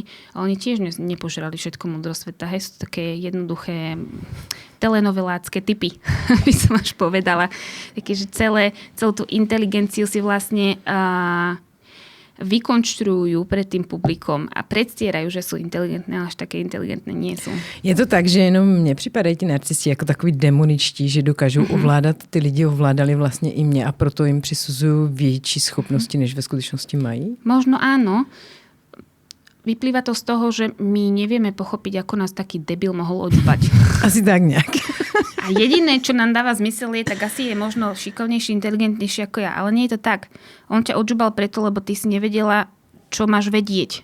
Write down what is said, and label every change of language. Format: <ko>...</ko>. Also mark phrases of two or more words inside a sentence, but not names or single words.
<sk>A oni tiež nepožrali všetko múdro sveta. Hej, sú také jednoduché telenovelácké typy, by som až povedala. Také, že celú tú inteligenciu si vlastne vykonštruujú pred tým publikom a predstierajú, že sú inteligentné, ale až také inteligentné nie sú.</sk> <cs>Je to tak, že jenom mně připadají ti narcisti jako takový demoničtí, že dokážou ovládat, ty lidi ovládali vlastně i mě a proto jim přisuzují větší schopnosti, než ve skutečnosti mají?</cs> <sk>Možno áno. Vyplýva to z toho, že my nevieme pochopiť, ako nás taký debil mohol odžubať. Asi tak nejak. A jediné, čo nám dáva zmysel je, tak asi je možno šikovnejší, inteligentnejší ako ja. Ale nie je to tak. On ťa odžubal preto, lebo ty si nevedela, čo máš vedieť.</sk>